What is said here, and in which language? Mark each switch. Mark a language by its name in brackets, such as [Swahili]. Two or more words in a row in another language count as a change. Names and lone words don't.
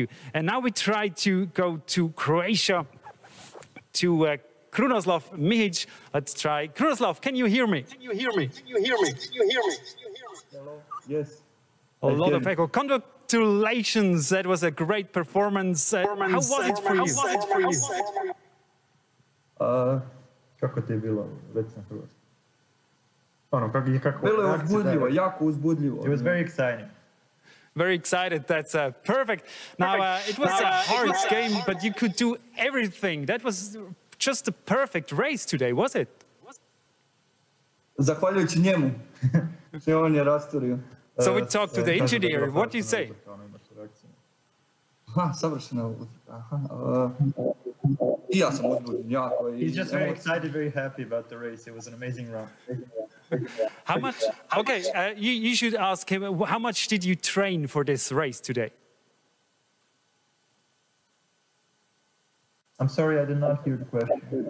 [English] And now we try to go to Croatia, to Krunoslav Mihic. Let's try. Krunoslav, can you hear me? Can you hear me? Can you hear me? Can you hear me? Hello. Yes. A lot of echo. Congratulations. That was a great performance. How was it for you? [Croatian] Kako ti je bilo? Već na hrvatskom. Ono, kako bilo je uzbudljivo, jako uzbudljivo. [English] It was very exciting. Very excited. That's perfect. Now, it was a hard game, but you could do everything. That was just a perfect race today, was it? [Croatian] Zahvaljujući njemu. Sve on je rasturio. [English] So we talked to the engineer. What do you say? [Croatian] Savršena utrka. I ja sam uzbuđen jako. [English] He's just very excited, very happy about the race. It was an amazing run. How much? Okay, you should ask him. How much did you train for this race today? I'm sorry, I did not hear the question.